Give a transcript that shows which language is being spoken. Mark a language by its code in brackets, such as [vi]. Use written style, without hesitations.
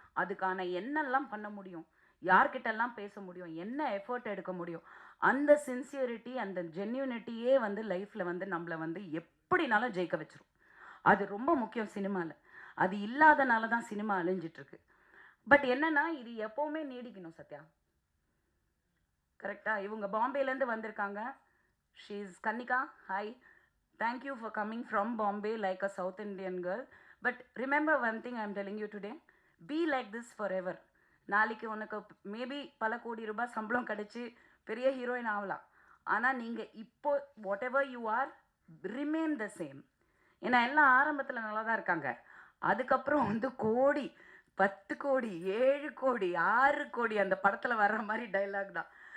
[ta] அதுக்கான என்னெல்லாம் பண்ண முடியும், யார்கிட்டெல்லாம் பேச முடியும், என்ன எஃபர்ட் எடுக்க முடியும், அந்த சின்சியரிட்டி, அந்த ஜென்யூனிட்டியே வந்து லைஃப்பில் வந்து நம்மளை வந்து எப்படினாலும் ஜெயிக்க வச்சிரும். அது ரொம்ப முக்கியம் சினிமாவில். அது இல்லாதனால தான் சினிமா அழிஞ்சிட்ருக்கு. பட் என்னன்னா இது எப்போவுமே நீடிக்கணும். சத்யா கரெக்டாக இவங்க பாம்பேலேருந்து வந்திருக்காங்க. [en] She is Kannika. Hi, thank you for coming from Bombay like a South Indian girl. But remember one thing I am telling you today, be like this forever. [ta] நாளைக்கு உனக்கு மேபி பல கோடி ரூபாய் சம்பளம் கிடைச்சி பெரிய ஹீரோயின் ஆகலாம். ஆனால் நீங்கள் இப்போ [en] Whatever you are, remain the same. [ta] ஏன்னா எல்லாம் ஆரம்பத்தில் நல்லா தான் இருக்காங்க. அதுக்கப்புறம் வந்து கோடி, 10 கோடி, 7 கோடி, 6 கோடி அந்த படத்தில் வர்ற மாதிரி டைலாக் தான்.